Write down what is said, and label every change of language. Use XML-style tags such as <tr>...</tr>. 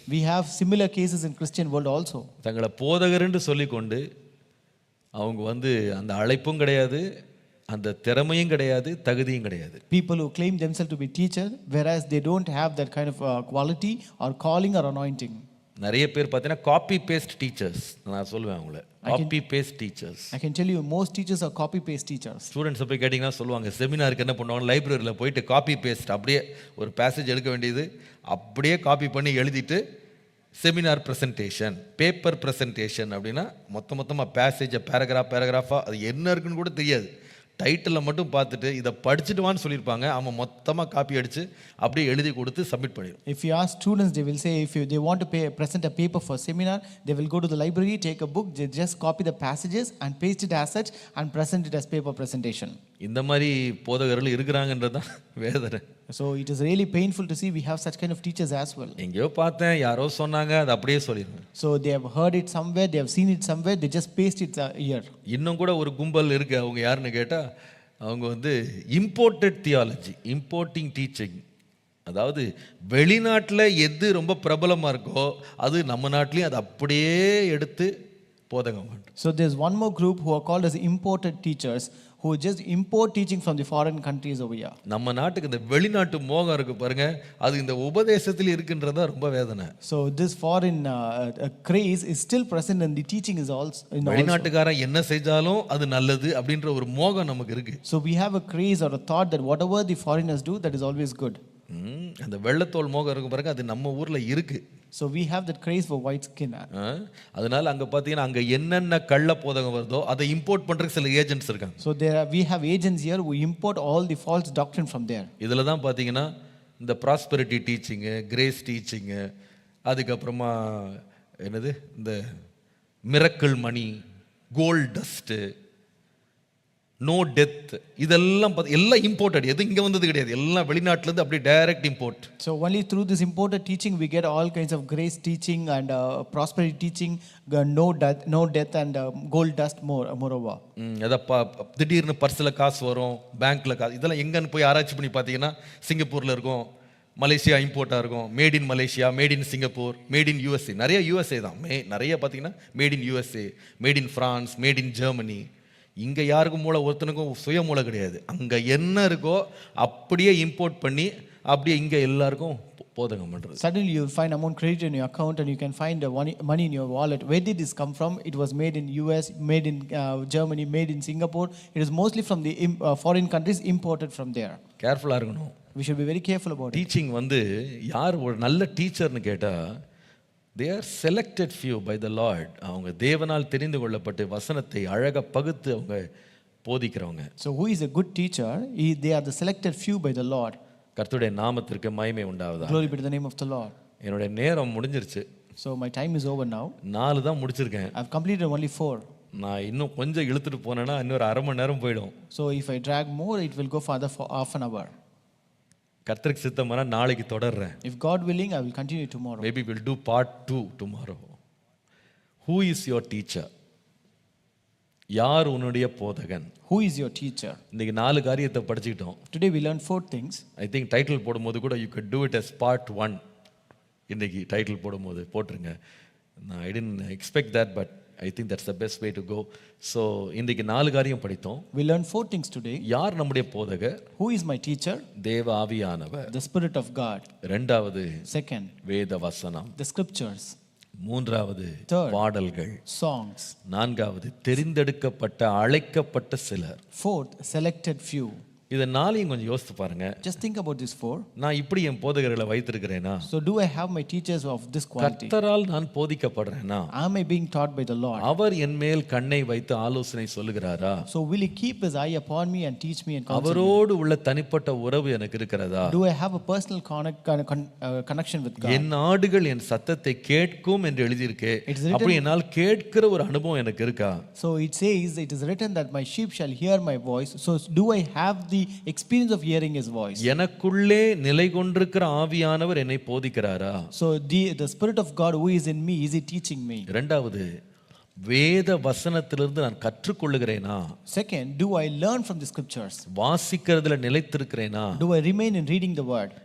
<en>We have similar cases in Christian world also.</en> <ta>தங்களை போதகர் என்று சொல்லிக்கொண்டு அவங்க வந்து அந்த அழைப்பும் கிடையாது, அந்த திறமையும் கிடையாது, தகுதியும் கிடையாது.</ta> <en>People who claim themselves to be teacher, whereas they don't have that kind of quality or calling or anointing.</en> <ta>நிறைய பேர் பார்த்தீங்கன்னா காப்பி பேஸ்ட் டீச்சர்ஸ். நான் சொல்லுவேன் அவங்கள copy paste teachers.</ta> <en>I can tell you most teachers are copy paste teachers.</en> <ta>ஸ்டூடெண்ட்ஸை போய் கேட்டிங்கன்னா சொல்லுவாங்க, செமினாருக்கு என்ன பண்ணுவாங்க, லைப்ரரியில் போயிட்டு காப்பி பேஸ்ட் அப்படியே ஒரு பேசேஜ் எடுக்க வேண்டியது அப்படியே காப்பி பண்ணி எழுதிட்டு செமினார் ப்ரெசன்டேஷன், பேப்பர் ப்ரெசன்டேஷன் அப்படின்னா மொத்தமாக பேசேஜை பேராகிராஃபாக அது என்ன இருக்குன்னு கூட தெரியாது, டைட்டிலை மட்டும் பார்த்துட்டு இதை படிச்சுட்டு வான்னு சொல்லியிருப்பாங்க. அவன் மொத்தமாக காப்பி அடித்து அப்படியே எழுதி கொடுத்து சப்மிட் பண்ணிடும்.</ta> <en>If you ask students, they will say they want to present a paper for seminar, they will go to the library, take a book, they just copy the passages and paste it as such and present it as paper presentation.</en> <ta>இந்த மாதிரி போதகர்கள் இருக்கிறாங்கன்றது தான் வேதனை.</ta> <en>So it is really painful to see we have such kind of teachers as well.</en> <ta>எங்கேயோ பார்த்தேன், யாரோ சொன்னாங்க, அது அப்படியே சொல்லிடுவேன்.</ta> <en>So they have heard it somewhere, they have seen it somewhere, they just paste it here.</en> <ta>இன்னும் கூட ஒரு கும்பல் இருக்கு. அவங்க யாருன்னு கேட்டால் அவங்க வந்து இம்போர்ட்டட் தியாலஜி, இம்போர்ட்டிங் டீச்சிங். அதாவது வெளிநாட்டில் எது ரொம்ப பிரபலமாக இருக்கோ அது நம்ம நாட்டிலையும் அதை அப்படியே எடுத்து போதகம் பண்ணுறோம்.</ta> <en>So there's one more group who are called as imported teachers who just import teaching from the foreign countries over here.</en> <ta>நம்ம நாட்டுக்கு இந்த வெளிநாட்டு மோகம் இருக்கு பாருங்க, அது இந்த உபதேசத்தில் இருக்குன்றதா ரொம்ப வேதனை.</ta> <en>So this foreign craze is still present and the teaching is also.</en> <ta>வெளிநாட்டுக்காரன் என்ன செஞ்சாலும் அது நல்லது அப்படின்ற ஒரு மோகம் நமக்கு இருக்கு.</ta> <en>So we have a craze or a thought that whatever the foreigners do, that is always good.</en> <ta>அந்த வெள்ளத்தோல் மோகம் இருக்கு பாருங்க, அது நம்ம ஊர்ல இருக்கு.</ta> <en>So we have that craze for white skin.</en> <ta>அதனால அங்க பாத்தீங்கன்னா அங்க என்னென்ன கள்ள போதகம் வருதோ அதை இம்போர்ட் பண்றதுக்கு சில ஏஜென்ட்ஸ் இருக்காங்க.</ta> <en>So we have agents here who import all the false doctrine from there.</en> <ta>இதுல தான் பாத்தீங்கன்னா இந்த ப்ராஸ்பெரிட்டி டீச்சிங், கிரேஸ் டீச்சிங், அதுக்கப்புறமா என்னது இந்த மிரக்கிள் மணி, கோல்ட் டஸ்ட், நோ டெத், இதெல்லாம் எல்லாம் இம்போர்ட்டட். எது இங்கே வந்தது கிடையாது, எல்லாம் வெளிநாட்டிலேருந்து அப்படியே direct import.</ta> <en>So only through this imported teaching we get all kinds of grace teaching and prosperity teaching, no death and gold dust moreover.</en> <ta>திடீர்னு பர்ஸில் காசு வரும், பேங்க்கில் காசு, இதெல்லாம் எங்கன்னு போய் ஆராய்ச்சி பண்ணி பார்த்தீங்கன்னா சிங்கப்பூரில் இருக்கும், மலேசியா இம்போர்ட்டாக இருக்கும், made in Malaysia, made in Singapore, made in USA. நிறைய யூஎஸ்ஏ தான், நிறைய பார்த்தீங்கன்னா made in USA, made in France, made in Germany. இங்கே யாருக்கும் மூளை, ஒருத்தனுக்கும் சுய மூளை கிடையாது. அங்கே என்ன இருக்கோ அப்படியே இம்போர்ட் பண்ணி அப்படியே இங்கே எல்லாருக்கும் போதகம் பண்ணுறது.</ta> <en>Suddenly you will find amount credited in your account and you can find money in your wallet. Where did this come from? It was made in US, made in Germany, made in Singapore. It is mostly from the foreign countries, imported from there.</en> <ta>கேர்ஃபுல்லாக இருக்கணும்.</ta> <en>We should be very careful about it.</en> <ta>Teaching வந்து யார் ஒரு நல்ல டீச்சர்னு கேட்டால்</ta> <en>they are selected few by the Lord.</en> <ta>அவங்க தேவனால் தெரிந்து கொள்ளப்பட்டு வசனத்தை அழகாக பகுத்து அவங்க போதிக்கிறவங்க.</ta> <en>So who is a good teacher? They are the selected few by the Lord.</en> <ta>கர்த்தருடைய நாமத்திற்கு மகிமை உண்டாவதாக.</ta> <en>Glory be to the name of the Lord.</en> <ta>என்னோட நேரம் முடிஞ்சிருச்சு.</ta> <en>So my time is over now.</en> <ta>4 தான் முடிச்சிருக்கேன்.</ta> <en>I've completed only 4.</en> <ta>நான் இன்னும் கொஞ்சம் இழுத்துட்டு போனேன்னா இன்னொரு அரை மணி நேரம் போயிடும்.</ta> <en>So if I drag more, it will go further for half an hour.</en> <ta>கர்த்தருக்கு சித்தமானா நாளைக்கு தொடர்றேன்.</ta> <en>If God willing, I will continue tomorrow. Maybe we'll do part 2 tomorrow. Who is your teacher?</en> <ta>யார் உன்னுடைய போதகன்?</ta> <en>Who is your teacher?</en> <ta>இன்னைக்கு 4 காரியத்தை படிச்சிட்டோம்.</ta> <en>Today we learned 4 things. I think</en> <ta>title போடும்போது கூட</ta> <en>you could do it as part 1.</en> <ta>இன்னைக்கு title போடும்போது போட்டுருங்க.</ta> <en>I didn't expect that, but I think that's the best way to go.</en> <ta>So இன்னைக்கு 4 காரியம் படித்தோம்.</ta> <en>We learned 4 things today.</en> <ta>யார் நம்முடைய போதகர்?</ta> <en>Who is my teacher?</en> <ta>தேவ ஆவியானவர்.</ta> <en>The Spirit of God.</en> <ta>இரண்டாவது</ta> <en>Second,</en> <ta>வேத வசனம்.</ta> <en>the scriptures.</en> <ta>மூன்றாவது</ta> <en>Third,</en> <ta>பாடல்கள்.</ta> <en>songs.</en> <ta>நான்காவது தெரிந்தெடுக்கப்பட்ட அழைக்கப்பட்ட சிலர்.</ta> <en>Fourth, selected few.</en> <ta>இதை 4ஐயும் கொஞ்சம் யோசித்து பாருங்க.</ta> <en>Just think about this 4.</en> <ta>நான் இப்படி என் போதகர்களை வைத்திருக்கிறேனா?</ta> <en>So do I have my teachers of this quality?</en> <ta>கர்த்தரால் நான் போதிக்கப்படுறேனா?</ta> <en>Am I being taught by the Lord?</en> <ta>அவர் என் மேல் கண்ணை வைத்து ஆலோசனை சொல்லுகிறாரா?</ta> <en>So will he keep his eye upon me and teach me and counsel me?</en> <ta>அவரோடு உள்ள தனிப்பட்ட உறவு எனக்கு இருக்கிறதா?</ta> <en>Do I have a personal connection with God?</en> <ta>என் ஆடுகள் என் சத்தத்தை கேட்கும் என்று எழுதியிருக்கு. அப்படி என்னால் கேட்கிற ஒரு அனுபவம் எனக்கு இருக்கா?</ta> <en>So it says, it is written that my sheep shall hear my voice. So do I have the experience of hearing his voice?</en> <ta>எனக்குள்ளே நிலை கொண்டிருக்கிற ஆவியானவர் என்னை போதிக்கிறாரா?</ta> <en>So the Spirit of God who is in me, is he teaching me?</en> <ta>இரண்டாவது வேத வசனத்திலிருந்து நான் கற்றுக்கொள்ளுகிறேனா?</ta> <en>Second, do I learn from the scriptures?</en> <ta>வாசிக்கிறதுல நிலைத்திருக்கிறேனா?</ta> <en>Do I remain in reading the word?</en>